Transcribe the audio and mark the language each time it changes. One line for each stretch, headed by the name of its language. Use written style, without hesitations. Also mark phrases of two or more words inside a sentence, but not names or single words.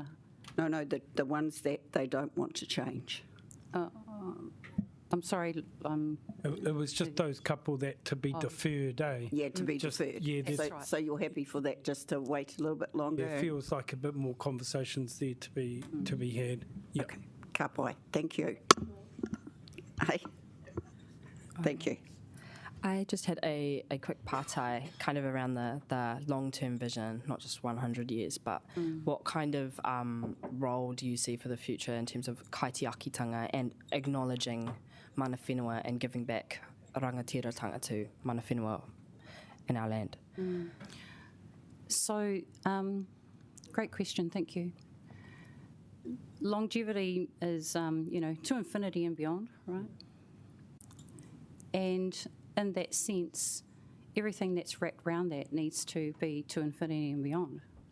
English: No, the ones that they don't want to change. I'm sorry. It was just those couple that to be deferred, eh? Yeah, to be deferred. Yeah, so, right. So you're happy for that just to wait a little bit longer? Yeah, it feels like a bit more conversations there to be had. Yep.
Māori: Okay, ka pai.
English: Thank you. Hey, thank you. I just had a quick partai kind of around the long-term vision, not just 100 years, but what kind of role do you see for the future in terms of kaitiakitanga and acknowledging
Māori: mana whenua
English: and giving back rangatiratanga to
Māori: mana whenua
English: in our land? So, great question, thank you. Longevity is, to infinity and beyond, right? And in that sense, everything that's wrapped around that needs to be to infinity and beyond.